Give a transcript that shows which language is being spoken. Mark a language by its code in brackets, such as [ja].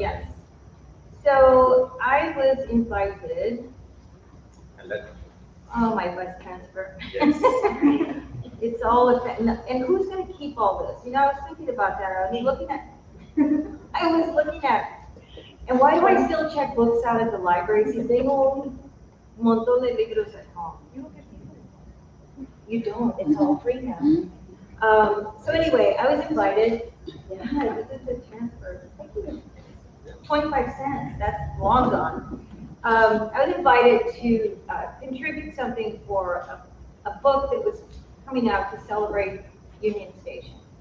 [en] Yes. So I was invited, And let oh, my West transfer. yes. It's all, and who's gonna keep all this? I was thinking about that. I was looking at, and why do I still check books out at the library? [es] Si tengo un montón de libros [en] at home. You don't, it's all free now. So anyway, I was invited, yeah, this is the transfer. 25 cents, that's long gone. I was invited to contribute something for a book that was coming out to celebrate Union Station.